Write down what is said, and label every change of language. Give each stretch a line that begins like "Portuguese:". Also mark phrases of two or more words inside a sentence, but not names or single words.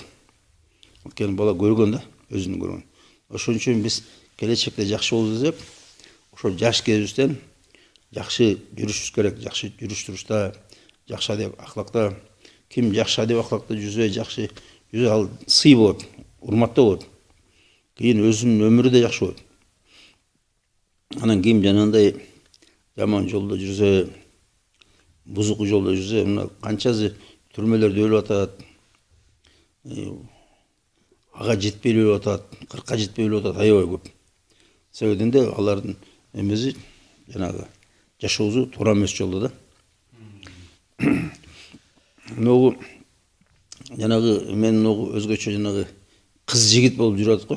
Kyrgyz: Анткени бала көргөн да, өзүнүн көргөн. Ошон үчүн биз келечекте жакшы болобуз деп, ошол жаш кезибизден жакшы жүрүшүбүз керек, жакшы жүрүш турушта, жакшы адеп ахлакта. Ким жакшы адеп ахлакта жүрсө, жакшы жүрсө, ал сый болот, урматтуу болот. Кийин өзүнүн өмүрү да жакшы болот. Анан кийин жанагындай жаман жолда жүрсе, бузук жолда жүрсе, мына канчасы түрмелерде өлүп атат, ага жетпей өлүп атат, 40-ка жетпей өлүп атат, аябай көп. Себебинен де алардын эмеси жанагы жашоосу туура эмес жолдо да. Могу жанагы мен могу өзгөчө жанагы кыз жигит болуп жүрөт го.